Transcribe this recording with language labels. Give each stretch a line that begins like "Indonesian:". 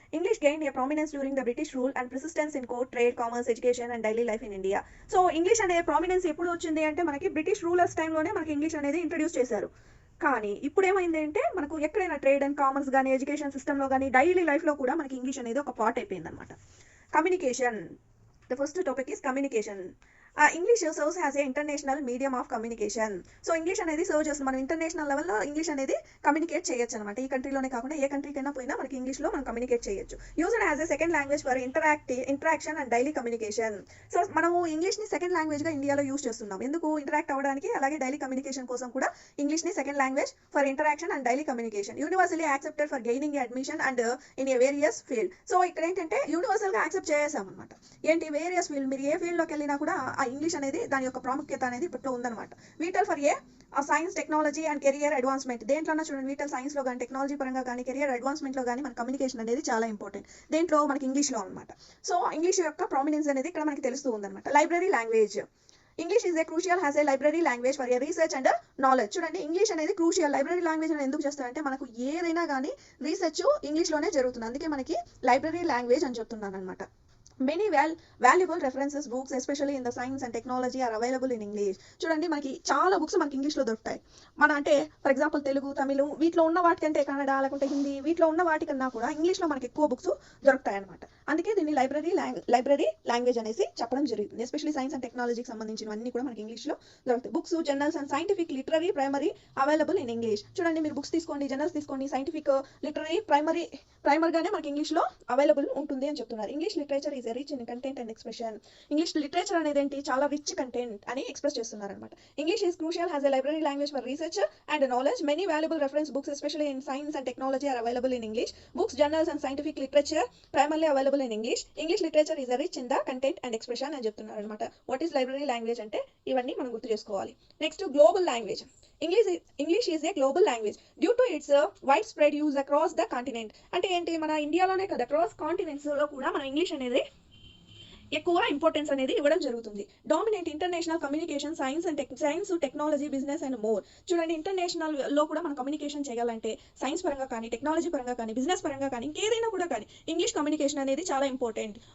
English: English gain a prominence during the British rule and persistence in court, trade, commerce, education and daily life in India.
Telugu: So English అనే prominence ఎప్పుడు వచ్చింది అంటే, మనకి British rulers టైంలోనే మనకి English అనేది introduce చేశారు. కానీ ఇప్పుడు ఏమైంది అంటే, మనకు ఎక్కడైనా ట్రేడ్ అండ్ కామర్స్ కానీ, ఎడ్యుకేషన్ సిస్టంలో కానీ, డైలీ లైఫ్లో కూడా మనకి ఇంగ్లీష్ అనేది ఒక పార్ట్ అయిపోయింది అనమాట.
English: Communication. The first topic is communication. English serves as a international medium of communication.
Telugu: So English అనేది సర్వ్ చేస్తుంది. మనం ఇంటర్నేషనల్ లెవెల్లో ఇంగ్లీష్ అనేది కమ్యూనికేట్ చేయొచ్చు అనమాట. ఈ కంట్రీలోనే కాకుండా ఏ కంట్రీకైనా పోయినా మనకి ఇంగ్లీష్లో మనం కమ్యూనికేట్ చేయొచ్చు.
English: Used as a second language for interaction and daily communication.
Telugu: So మనము ఇంగ్లీష్ని సెకండ్ లాంగ్వేజ్గా ఇండియాలో యూజ్ చేస్తున్నాం. ఎందుకు? ఇంటరాక్ట్ అవ్వడానికి, అలాగే డైలీ కమ్యూనికేషన్ కోసం కూడా ఇంగ్లీష్ని
English: Second language for interaction and daily communication. Universally accepted for gaining admission and in a various field.
Telugu: So ఇక్కడ ఏంటంటే యూనివర్సల్గా యాక్సెప్ట్ చేసాం అనమాట. ఏంటి? Various field. మీరు ఏ ఫీల్డ్లోకి వెళ్ళినా కూడా ఆ ఇంగ్లీష్ అనేది, దాని యొక్క ప్రాముఖ్యత అనేది ఇప్పట్లో ఉందన్నమాట.
English: Vital for a science, technology and career advancement.
Telugu: దేంట్లో చూడండి, వీటల్ సైన్స్ లో కానీ, టెక్నాలజీ పరంగా కానీ, కెరియర్ అడ్వాన్స్మెంట్ లో కానీ మన కమ్యూనికేషన్ అనేది చాలా ఇంపార్టెంట్. దేంట్లో? మనకి ఇంగ్లీష్ లో అనమాట. సో ఇంగ్లీష్ యొక్క ప్రామినెన్స్ అనేది ఇక్కడ మనకి తెలుస్తూ ఉందన్నమాట. Library language.
English: English is a crucial as a library language for a research and knowledge.
Telugu: చూడండి, ఇంగ్లీష్ అనేది క్రూషియల్ లైబ్రరీ లాంగ్వేజ్ అని ఎందుకు చేస్తారంటే, మనకు ఏదైనా కానీ రీసెర్చ్ ఇంగ్లీష్లోనే జరుగుతుంది. అందుకే మనకి లైబ్రరీ లాంగ్వేజ్ అని చెప్తున్నాను అనమాట.
English: Many valuable references books, especially in the science and technology, are available in English.
Telugu: చూడండి, మనకి చాలా బుక్స్ మనకి ఇంగ్లీష్లో దొరుకుతాయి. అంటే ఫర్ ఎగ్జాంపుల్ తెలుగు, తమిళ వీటిలో ఉన్న వాటికంటే, కన్నడ లేకుంటే హిందీ వీటిలో ఉన్న వాటికన్నా కూడా ఇంగ్లీష్లో మనకి ఎక్కువ బుక్స్ దొరుకుతాయి అనమాట. అందుకే దీన్ని లైబ్రరీ లాంగ్వేజ్ అనేసి చెప్పడం జరుగుతుంది. ఎస్పెషల్లీ సైన్స్ అండ్ టెక్నాలజీకి సంబంధించినవన్నీ కూడా మనకి ఇంగ్లీష్లో దొరుకుతాయి.
English: Books, journals and scientific, literary, primary available in English.
Telugu: చూడండి, మీరు బుక్స్ తీసుకోండి, జర్నల్స్ తీసుకోండి, సైంటిఫిక్, లిటరీ, ప్రైమర్గానే మనకి ఇంగ్లీష్లో అవైలబుల్ ఉంటుంది అని చెప్తున్నారు.
English: English literature is rich in content and expression.
Telugu: English literature అనేది ఏంటి? చాలా రిచ్ కంటెంట్ అని ఎక్స్ప్రెస్ చేస్తున్నారు అనమాట.
English: English is crucial as a library language for research and knowledge. Many valuable reference books, especially in science and technology, are available in English. Books, journals and scientific, literature primarily available in English. English literature is rich in the content and expression
Telugu: అని చెప్తున్నారు అనమాట.
English: what is library language
Telugu: అంటే ఇవన్నీ మనం గుర్తు చేసుకోవాలి.
English: Next, global language. English is a global language due to its widespread use across the continent.
Telugu: అంటే ఏంటి? మన ఇండియాలోనే కదా, అక్రాస్ కాంటినెంట్స్ లో కూడా మన ఇంగ్లీష్ అనేది ఎక్కువ ఇంపార్టెన్స్ అనేది ఇవ్వడం జరుగుతుంది.
English: Dominate international communication, science, technology, business and more.
Telugu: చూడండి, ఇంటర్నేషనల్ లో కూడా మనం కమ్యూనికేషన్ చేయాలంటే సైన్స్ పరంగా కానీ, టెక్నాలజీ పరంగా కానీ, బిజినెస్ పరంగా కానీ, ఇంకేదైనా కూడా కానీ ఇంగ్లీష్ కమ్యూనికేషన్ అనేది చాలా ఇంపార్టెంట్.